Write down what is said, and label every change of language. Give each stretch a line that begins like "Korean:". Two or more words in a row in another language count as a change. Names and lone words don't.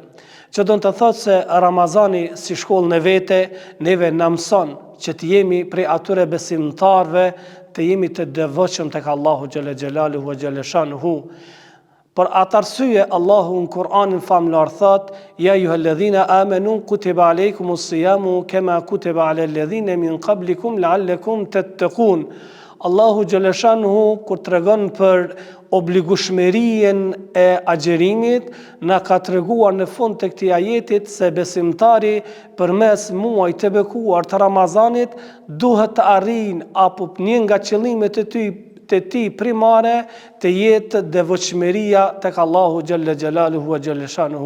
Albanian: Që do të thotë se Ramazani si shkollë në vete neve na mëson që të jemi prej atyre besimtarve të jemi të devotshëm tek Allahu
Arabic: جل جلاله وجل شأنه.
Albanian: Për atë arsye Allahu në Kur'anin famlar thot:
Arabic: "يا أيها الذين آمنوا كتب عليكم الصيام كما كتب على الذين من قبلكم لعلكم تتقون."
Albanian: Allahu xhaleshanuhu kur tregon për obligueshmërinë e agjerimit, na ka treguar në fund të këtij ajetit se besimtari përmes muajit të bekuar të Ramazanit duhet të arrijë apo një nga qëllimet e tij primare të jetë devotshmëria tek Allahu
Arabic: جل جلاله وجل شأنه.